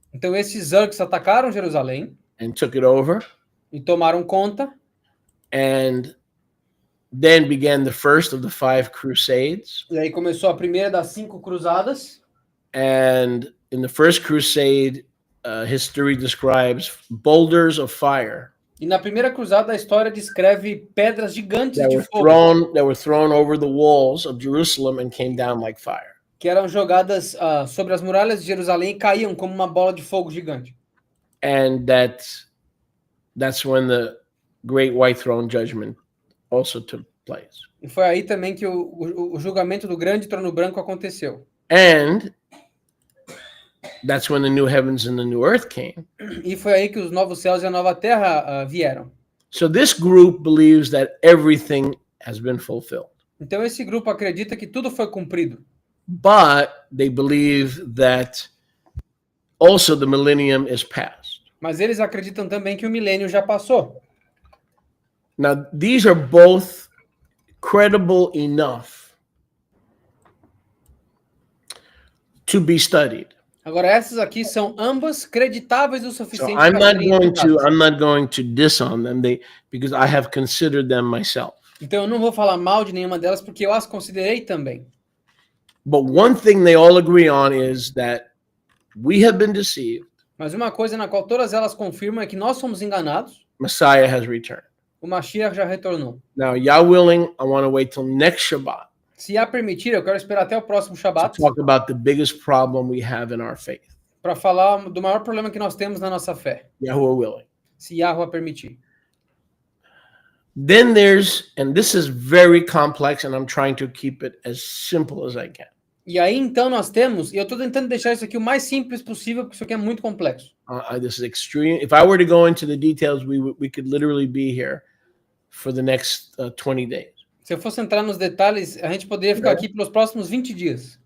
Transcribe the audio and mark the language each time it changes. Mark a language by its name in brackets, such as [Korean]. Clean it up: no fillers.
[Portuguese] Então esses turcos atacaram Jerusalém [English] and took it over, [Portuguese] e tomaram conta. [English] and then began the first of the 5 crusades. [Portuguese] E aí começou a primeira das 5 cruzadas. [English] And in the first crusade, history describes boulders of fire [Portuguese] E na primeira cruzada a história descreve pedras gigantes de fogo [English] that were thrown over the walls of Jerusalem and came down like fire. [Portuguese] que eram jogadas sobre as muralhas de Jerusalém e caíam como uma bola de fogo gigante. [English] And that's when the great white throne judgment also took place. [Portuguese] E foi aí também que o julgamento do grande trono branco aconteceu. [English] And that's when the new heavens and the new earth came. [Portuguese] E foi aí que os novos céus e a nova terra vieram. [English] So this group believes that everything has been fulfilled. [Portuguese] Então esse grupo acredita que tudo foi cumprido. [English] But they believe that also the millennium is past. [Portuguese] Mas eles acreditam também que o milênio já passou. [English] Now, these are both credible enough to be studied. [Portuguese] Agora essas aqui são ambas creditáveis o [English] So [Portuguese] suficiente [English] I'm [Portuguese] para [English] not [Portuguese] serem [English] going to [Portuguese] estudadas. [English] diss on them because I have considered them myself. [Portuguese] Então eu não vou falar mal de nenhuma delas porque eu as considerei também. [English] But one thing they all agree on is that we have been deceived. [Portuguese] Mas uma coisa na qual todas elas confirmam é que nós fomos enganados. [English] Messiah has returned. [Portuguese] O Mashiach já retornou. [English] Now, Yah willing, I want to wait till next Shabbat [Portuguese] Se a permitir, eu quero esperar até o próximo [English] to [Portuguese] Shabat [English] talk about the biggest problem we have in our faith. [Portuguese] para falar do maior problema que nós temos na nossa fé. [English] Yahuwah willing. [Portuguese] Se Yahweh permitir. [English] Then and this is very complex, and I'm trying to keep it as simple as I can. [Portuguese] E aí então nós temos, e eu estou tentando deixar isso aqui o mais simples possível, porque isso aqui é muito complexo. [English] This is extreme. If I were to go into the details, we could literally be here for the next 20 days. [Portuguese] Se eu fosse entrar nos detalhes, a gente poderia ficar aqui pelos próximos 20 dias,